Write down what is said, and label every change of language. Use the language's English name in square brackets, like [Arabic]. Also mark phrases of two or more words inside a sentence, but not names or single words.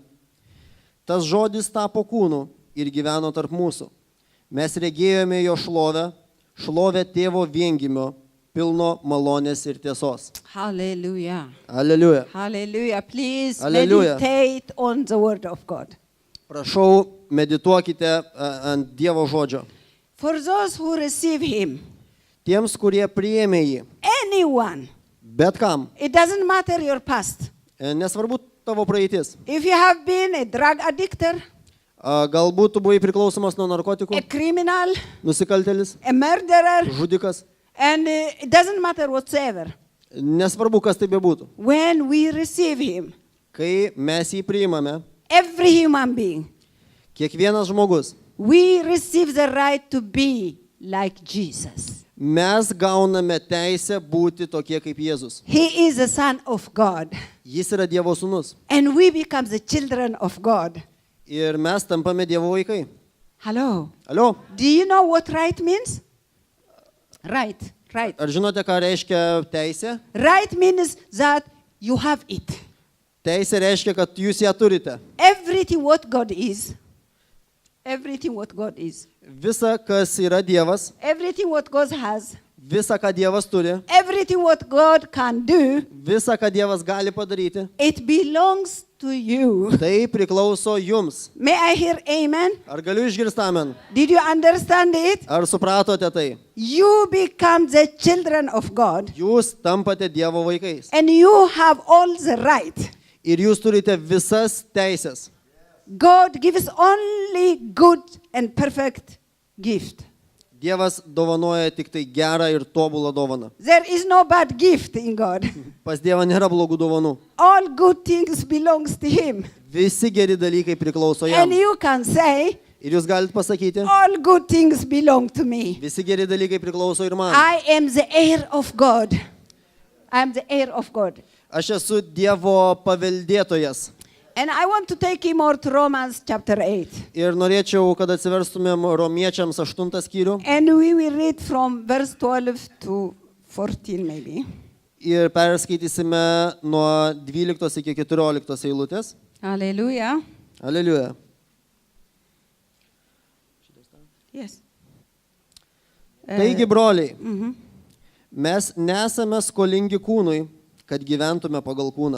[Lithuanian] Tas žodis tapo kūnu ir gyveno tarp mūsų. Mes regėjome jo šlovę, šlovę tėvo viengimio, pilno malonės ir tiesos. [English] Hallelujah. [Lithuanian] Aleliuja. [English] Hallelujah. Please Hallelujah. meditate on the word of God. [Lithuanian] Prašau, medituokite ant Dievo žodžio. [English] For those who receive him, [Lithuanian] Tiems, kurie priėmė jį, [English] anyone, [Lithuanian] bet kam, [English] it doesn't matter your past. [Lithuanian] nesvarbu tavo praeitis. [English] If you have been a drug addictor, [Lithuanian] Galbūt tu buvai priklausomas nuo narkotikų, [English] a criminal, [Lithuanian] nusikaltelis, [English] a murderer, [Lithuanian] žudikas, [English] and it doesn't matter whatsoever. [Lithuanian] nesvarbu, kas tai bebūtų. [English] When we receive him, [Lithuanian] Kai mes jį priimame, [English] every human being, [Lithuanian] kiekvienas žmogus, [English] we receive the right to be like Jesus. [Lithuanian] mes gauname teisę būti tokie kaip Jėzus. [English] He is the Son of God, [Lithuanian] Jis yra Dievo sūnus. [English] and we become the children of God. [Lithuanian] Ir mes tampame Dievo vaikai. [English] Hello. [Lithuanian] Alio, [English] Do you know what right means? Right, right. [Lithuanian] ar žinote, ką reiškia teisė? [English] Right means that you have it. [Lithuanian] Teisė reiškia, kad jūs ją turite. [English] Everything what God is, everything what God is, [Lithuanian] Visa, kas yra Dievas, [English] everything what God has, [Lithuanian] visa, ką Dievas turi, [English] everything what God can do, [Lithuanian] visa, ką Dievas gali padaryti, [English] it belongs to you. [Lithuanian] tai priklauso jums. [English] May I hear amen? [Lithuanian] Ar galiu išgirsti amen? [English] Did you understand it? [Lithuanian] Ar supratote tai? [English] You become the children of God, [Lithuanian] Jūs tampate Dievo vaikais. [English] and you have all the right. [Lithuanian] Ir jūs turite visas teisės. [English] God gives only good and perfect gift. [Lithuanian] Dievas dovanoja tik tai gerą ir tobulą dovaną. [English] There is no bad gift in God. [Lithuanian] Pas Dievą nėra blogų dovanų. [English] All good things belongs to him. [Lithuanian] Visi geri dalykai priklauso jam. [English] And you can say, [Lithuanian] Ir jūs galite pasakyti, [English] all good things belong to me. [Lithuanian] visi geri dalykai priklauso ir man. [English] I am the heir of God. I am the heir of God. [Lithuanian] Aš esu Dievo paveldėtojas. [English] And I want to take him more to Romans chapter 8. [Lithuanian] Ir norėčiau, kad atsiverstumėm Romiečiams 8 skyrių [English] And we will read from verse 12 to 14 maybe. [Lithuanian] ir perskaitysime nuo 12 iki 14 eilutės. [English] Hallelujah. [Lithuanian] Aleliuja. [English] Yes. [Lithuanian] Taigi, broliai, Mhm. mes nesame skolingi kūnui, kad gyventume pagal kūną.